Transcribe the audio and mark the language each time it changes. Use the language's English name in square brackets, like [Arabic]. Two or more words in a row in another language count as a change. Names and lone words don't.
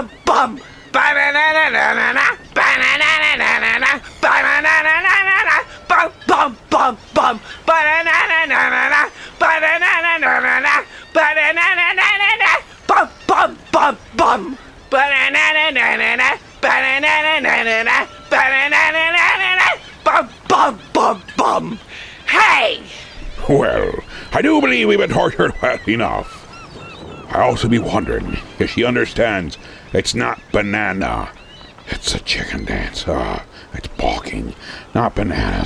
[English] bum. Ba-na-na-na-na-na-na, ba-na-na-na-na-na-na, ba-na-na-na-na-na-na, bum, bum, bum, bum. Ba-na-na-na-na-na-na, ba-na-na-na-na-na-na, ba-na-na-na-na-na-na, bum, bum, bum, bum. Ba-na-na-na-na-na-na, ba-na-na-na-na-na-na, ba-na-na-na-na-na-na, bum, bum, bum, bum. Hey! Well, I do believe we've been tortured well enough. I also be wondering if she understands it's not banana. It's a chicken dance. It's balking, not bananas.